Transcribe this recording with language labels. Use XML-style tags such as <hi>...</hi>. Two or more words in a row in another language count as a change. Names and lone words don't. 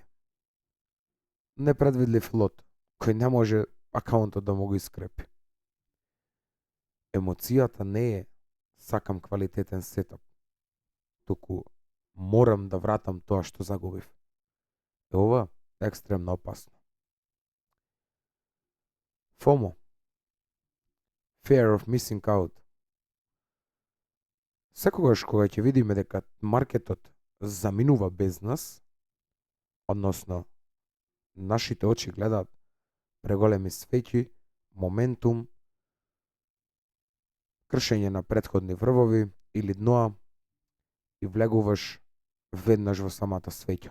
<mk>Непредвидлив лот, кој не може акаунтот да му го искрепи. Емоцијата не е сакам квалитетен сетап, туку морам да вратам тоа што загубив. Е ова е екстремно опасно.</mk> <en>FOMO. Fear of missing out.</en> <mk>Секогаш кога ќе видиме дека маркетот заминува без нас, односно нашите очи гледаат преголеми свеќи, моментум, кршење на претходни врвови или дноа и влегуваш веднаш во самата свеќа.</mk>